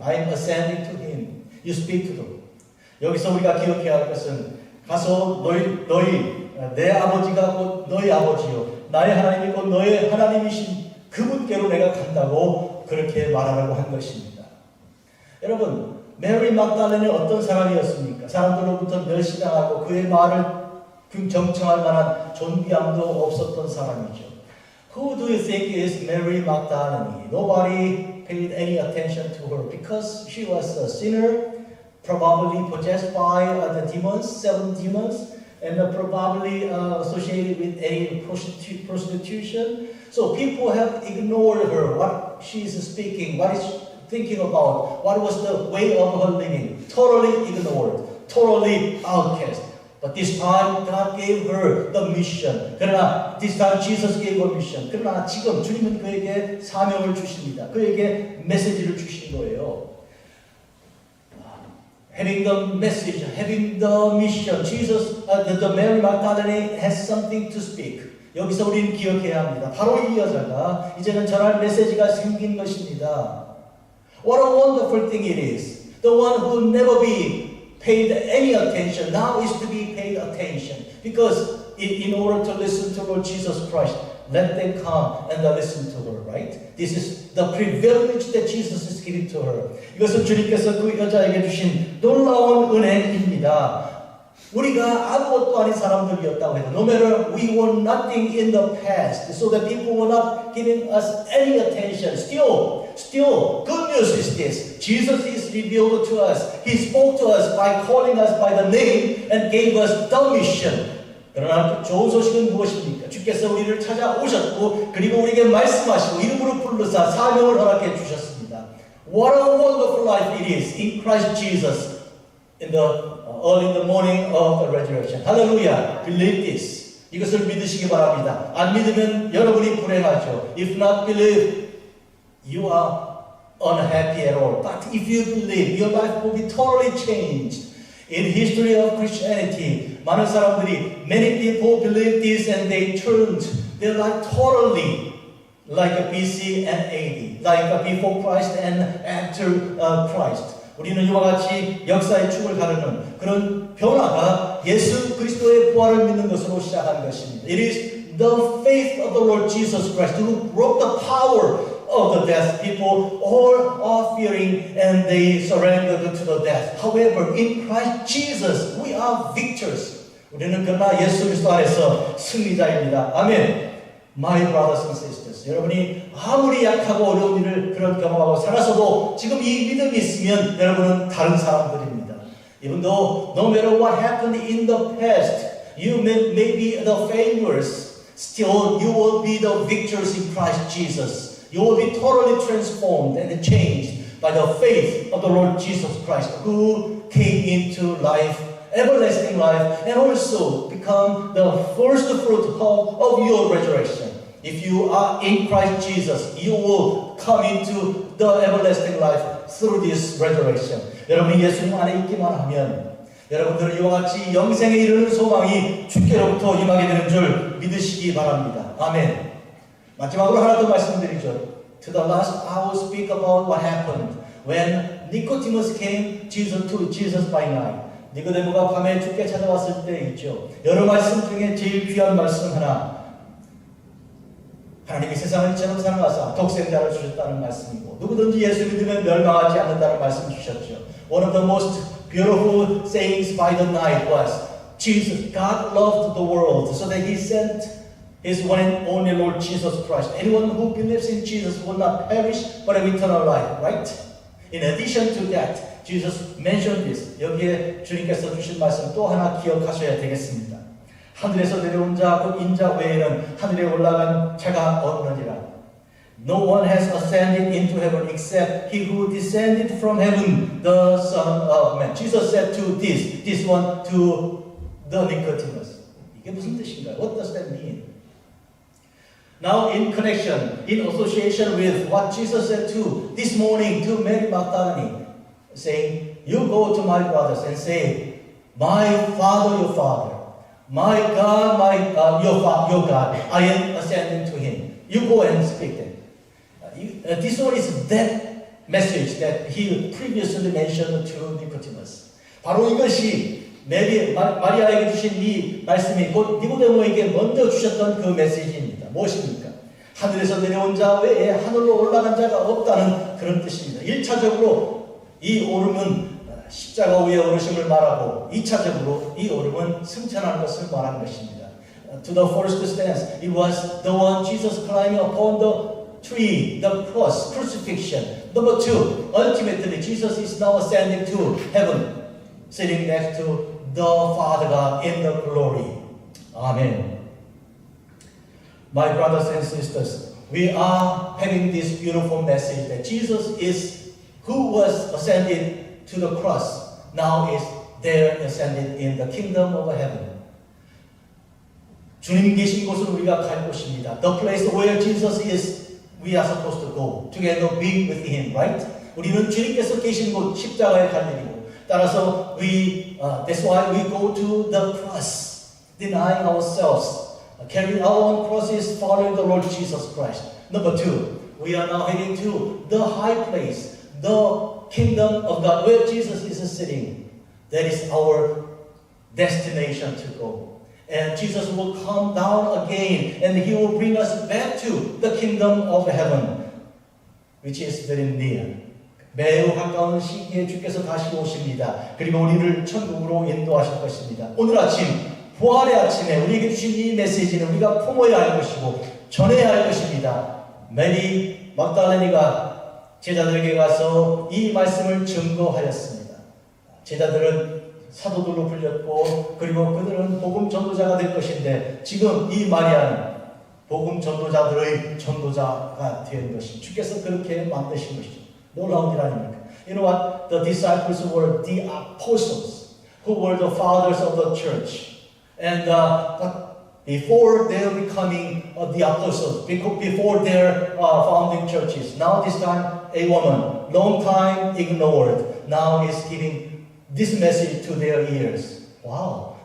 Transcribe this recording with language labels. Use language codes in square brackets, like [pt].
[en] I am ascending to Him. You speak to them. [ko] 여기서 우리가 기억해야 할 것은 가서 너희 내 아버지가 곧 너희 아버지요 나의 하나님이 곧 너의 하나님이신 그분께로 내가 간다고 그렇게 말하라고 한 것입니다. 여러분 메리 막달레는 어떤 사람이었습니까? 사람들로부터 멸시당하고 그의 말을 정청할 만한 존귀함도 없었던 사람이죠. [en] Who do you think is Mary Magdalene? Nobody paid any attention to her because she was a sinner, probably possessed by the demons, 7 demons, and probably associated with any prostitution. So people have ignored her, what she is speaking, what is she thinking about, what was the way of her living. Totally ignored, totally outcast. But this time God gave her the mission. [ko] 그러나 [en] this time Jesus gave her mission. [ko] 그러나 지금 주님은 그에게 사명을 주십니다. 그에게 메시지를 주신 거예요. [en] Having the message, having the mission, Jesus, the Mary Magdalene has something to speak. [ko] 여기서 우리는 기억해야 합니다. 바로 이 여자가 이제는 전할 메시지가 생긴 것입니다. [en] What a wonderful thing it is. The one who will never be paid any attention now is to be paid attention. Because in order to listen to Lord Jesus Christ, let them come and listen to her, right? This is the privilege that Jesus is giving to her. [ko] 이것은 주님께서 그 여자에게 주신 놀라운 은혜입니다. 우리가 아무것도 아닌 사람들이었다고 해도 [en] no matter we were nothing in the past, so that people were not giving us any attention. Still, good news is this. Jesus is revealed to us. He spoke to us by calling us by the name and gave us the mission. [ko] 그러나 좋은 소식은 무엇입니까? 주께서 우리를 찾아오셨고 그리고 우리에게 말씀하시고 이름으로 부르사 사명을 허락해 주셨습니다. [en] What a wonderful life it is in Christ Jesus early in the morning of the resurrection. Hallelujah. Believe this. [ko] 이것을 믿으시기 바랍니다. 안 믿으면 여러분이 불행하죠. [en] If not believe, you are unhappy at all. But if you believe, your life will be totally changed. In history of Christianity, [ko] 많은 사람들이, [en] many people believe this and they turned their life totally like a BC and AD, like a before Christ and after Christ. [ko] 우리는 이와 같이 역사의 축을 가르는 그런 변화가 예수 그리스도의 부활을 믿는 것으로 시작한 것입니다. [en] It is the faith of the Lord Jesus Christ who broke the power of the death. People all are fearing and they surrendered to the death. However, in Christ Jesus, we are victors. [ko] 우리는 그러나 예수 그리스도 안에서 승리자입니다. 아멘. [en] My brothers and sisters, [ko] 여러분이 아무리 약하고 어려운 일을 그런 경험하고 살아서도 지금 이 믿음이 있으면 여러분은 다른 사람들입니다. [en] Even though no matter what happened in the past, you may be the failures, still you will be the victors in Christ Jesus. You will be totally transformed and changed by the faith of the Lord Jesus Christ, who came into life, everlasting life, and also become the first fruit of your resurrection. If you are in Christ Jesus, you will come into the everlasting life through this resurrection. [ko] 여러분이 예수님 안에 있기만 하면 여러분들은 이와 같이 영생에 이르는 소망이 주께로부터 임하게 되는 줄 믿으시기 바랍니다. 아멘. 마지막으로 하나 더 말씀드리죠. [en] To the last, I will speak about what happened when Nicodemus came to Jesus by night. [ko] 니고데모가 밤에 주께 찾아왔을 때 있죠. 여러 말씀 중에 제일 귀한 말씀 하나. 하나님이 세상을 이처럼 사랑하사 독생자를 주셨다는 말씀이고 누구든지 예수 믿으면 멸망하지 않는다는 말씀 주셨죠. [en] One of the most beautiful sayings by the night was Jesus, God loved the world so that He sent His one and only Lord Jesus Christ. Anyone who believes in Jesus will not perish but have eternal life, right? In addition to that, Jesus mentioned this. [ko] 여기에 주님께서 주신 말씀 또 하나 기억하셔야 되겠습니다. 하늘에서 내려온 자, 곧 인자 외에는 하늘에 올라간 자가 없느니라. [en] No one has ascended into heaven except he who descended from heaven, the Son of Man. Jesus said to this one, to the Nicodemus. [ko] 이게 무슨 뜻인가요? [en] What does that mean? Now in connection, in association with what Jesus said to this morning to Mary Magdalene, saying, you go to my brothers and say, my Father, your Father, my God, your God, I am ascending to Him. You go and speak them. This one is that message that he previously mentioned to Nicodemus. [ko] 바로 이것이 마리아에게 주신 이 말씀이 곧 니고데모에게 먼저 주셨던 그 메시지입니다. 무엇입니까? 하늘에서 내려온 자 외에 하늘로 올라간 자가 없다는 그런 뜻입니다. 1차적으로 이 오름은 십자가 위에 오르심을 말하고 2차적으로 이 오름은 승천하는 것을 말하는 것입니다. [en] To the first stance, it was the one Jesus climbing upon the tree, the cross, crucifixion. Number 2, ultimately Jesus is now ascending to heaven, sitting next to the Father God in the glory. Amen. My brothers and sisters, we are having this beautiful message that Jesus is who was ascended to the cross, now is there ascended in the kingdom of heaven. [ko] 주님 계신 곳은 우리가 갈 곳입니다. [en] The place where Jesus is, we are supposed to go. Together be with Him, right? [ko] 우리는 주님께서 계신 곳 십자가에 갈 일이고 따라서 [en] that's why we go to the cross, denying ourselves, carrying our own crosses, following the Lord Jesus Christ. Number 2, we are now heading to the high place, the kingdom of God, where Jesus is sitting. That is our destination to go. And Jesus will come down again, and He will bring us back to the kingdom of heaven, which is very near. [ko] 매우 가까운 시기에 주께서 다시 오십니다. 그리고 우리를 천국으로 인도하실 것입니다. 오늘 아침, 부활의 아침에 우리에게 주신 이 메시지는 우리가 품어야 할 것이고 전해야 할 것입니다. 메리 막달레니가 제자들에게 가서 이 말씀을 증거하였습니다. 제자들은 사도들로 불렸고 그리고 그들은 복음 전도자가 될 것인데 지금 이 마리아는 복음 전도자들의 전도자가 된 것입니다. 주께서 그렇게 만드신 것이죠. 놀라운 일 아닙니까? [en] You know what? The disciples were the apostles who were the fathers of the church. And but before their becoming the apostles, before their founding churches, now this time a woman, long time ignored, now is giving this message to their ears. Wow.